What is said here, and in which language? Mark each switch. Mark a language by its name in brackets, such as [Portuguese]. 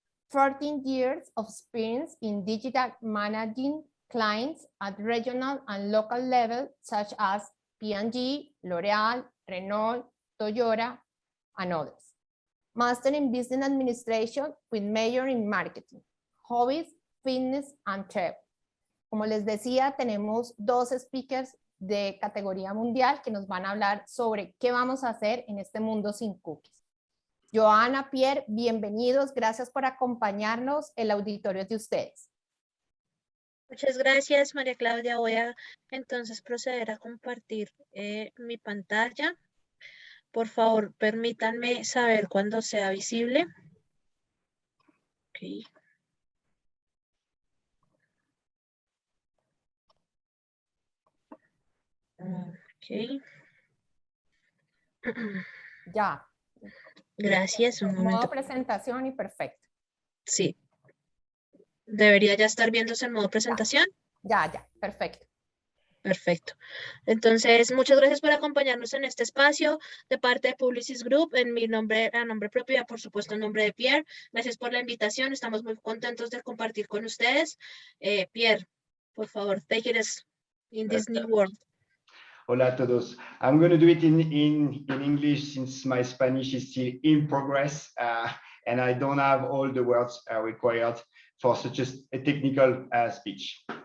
[English] 14 years of experience in digital managing clients at regional and local level, such as P&G, L'Oreal, Renault, Toyota, and others. Master in Business Administration with major in Marketing. Hobbies, fitness, and travel. [Spanish] Como les decía, tenemos dos speakers de categoría mundial que nos van a hablar sobre qué vamos a hacer en este mundo sin cookies. Joana, Pierre, bienvenidos. Gracias por acompañarnos. El auditorio es de ustedes. Muchas gracias, María Claudia. Voy a entonces proceder a compartir mi pantalla. Por favor, permítanme saber cuando sea visible. [English] Okay. Okay. [Spanish] Ya. Gracias, un momento. Modo presentación y perfecto. Sí. ¿Debería ya estar viéndose en modo presentación? Ya, perfecto. Perfecto. Entonces, muchas gracias por acompañarnos en este espacio de parte de Publicis Group, en mi nombre, a nombre propio y por supuesto en nombre de Pierre. Gracias por la invitación, estamos muy contentos de compartir con ustedes. [English] Pierre, [Spanish] por favor, [English] take it as in this new world. [Spanish] Hola a todos. [English] I'm going to do it in English since my Spanish is still in progress and I don't have all the words required for such a technical speech.